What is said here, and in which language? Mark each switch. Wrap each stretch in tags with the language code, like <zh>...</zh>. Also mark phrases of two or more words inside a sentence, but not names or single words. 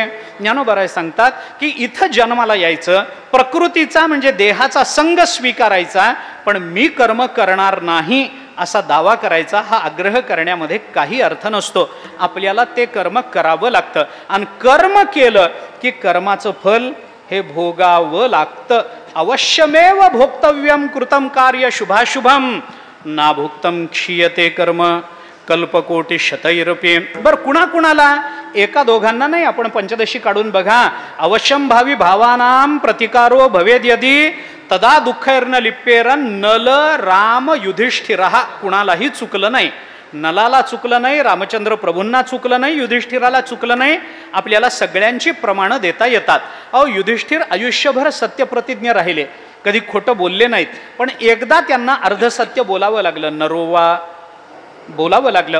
<mr>ज्ञानोबराय सांगतात की इथं जन्माला यायचं, प्रकृतीचा म्हणजे देहाचा संग स्वीकारायचा, पण मी कर्म करणार नाही असा दावा करायचा, हा आग्रह करण्यामध्ये काही अर्थ नसतो. आपल्याला ते कर्म करावं लागतं आणि कर्म केलं की कर्माचं फल हे भोगावं लागतं.</mr> <sa>अवश्यमेव भोक्तव्यम कृतम कार्य शुभाशुभम ना भुक्तम क्षीयते कर्म कल्पकोटी शतैरपी.</sa> <mr>बर कुणाकुणाला? एका दोघांना नाही. आपण पंचदशी काढून बघा.</mr> <sa>अवश्यम भावी भावानां प्रतिकारो भवेद यदी तदा दुःखैर्न लिप्येरन नल राम युधिष्ठिरः.</sa> <mr>कुणालाही चुकलं नाही. नलाला चुकलं नाही, रामचंद्र प्रभूंना चुकलं नाही, युधिष्ठिराला चुकलं नाही. आपल्याला सगळ्यांची प्रमाणं देता येतात. अहो युधिष्ठिर आयुष्यभर सत्यप्रतिज्ञ राहिले, कधी खोटं बोलले नाहीत. पण एकदा त्यांना अर्धसत्य बोलावं लागलं, नरोवा बोलावं लागलं.</mr>